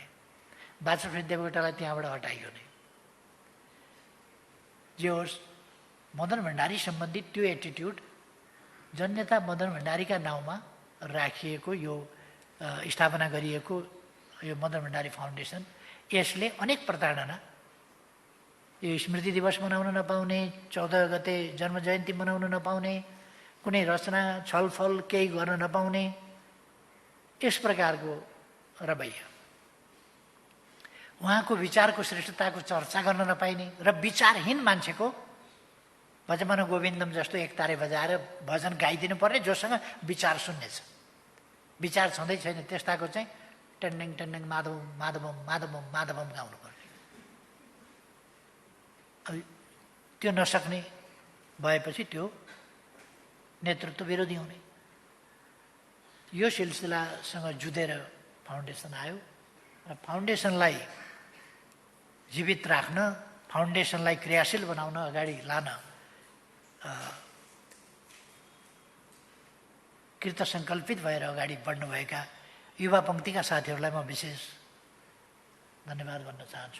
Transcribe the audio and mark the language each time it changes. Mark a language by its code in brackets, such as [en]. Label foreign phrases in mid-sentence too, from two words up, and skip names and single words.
[ne] वाचस्पति देवकोटालाई त्यहाँबाट हटाइयो नै। जे होस्, मदन भण्डारी सम्बन्धी त्यो एटिट्युड जननेता मदन भण्डारीका नाउँमा राखिएको यो स्थापना गरिएको यो मदन भण्डारी फाउन्डेसन, यसले अनेक प्रताडना, यो स्मृति दिवस मनाउन नपाउने, 14 गते जन्म जयन्ती मनाउन नपाउने, कुनै रचना छलफल केही गर्न नपाउने, यस प्रकारको रवैया, उहाँको विचारको श्रेष्ठताको चर्चा गर्न नपाइने र विचारहीन मान्छेको भजमन गोविन्दम जस्तो एक तारे बजाएर भजन गाइदिनु पर्ने, जोसँग विचार शून्य छ, विचार छँदै छैन, त्यस्ताको चाहिँ टेन्डेङ टेन्डेङ [sa] माधवम माधवम माधवम माधवम [ne] गाउनु पर्ने। अब त्यो नसक्ने भएपछि त्यो नेतृत्व विरोधी हुने। यो सिलसिलासँग जुधेर फाउन्डेसन आयो र फाउन्डेसनलाई जीवित राख्न, फाउन्डेसनलाई क्रियाशील बनाउन, अगाडि लान कृत सङ्कल्पित भएर अगाडि बढ्नुभएका युवा पङ्क्तिका साथीहरूलाई म विशेष धन्यवाद भन्न चाहन्छु।